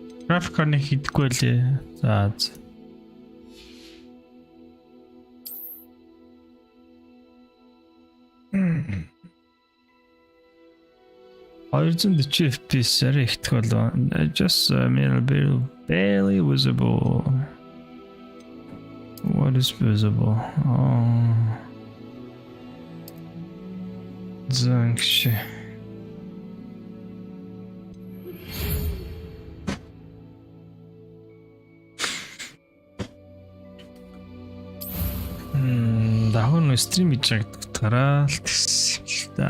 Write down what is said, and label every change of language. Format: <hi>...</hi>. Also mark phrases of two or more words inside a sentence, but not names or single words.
<mn>График карт нэг хийдэггүй лээ. За. 240 FPS арай ихтэй болоо.</mn> <en>Just barely visible. What is visible? Oh. Заnksh.</en> <mn>Дахин стрим хийж байгаа л гэсэн л да.</mn>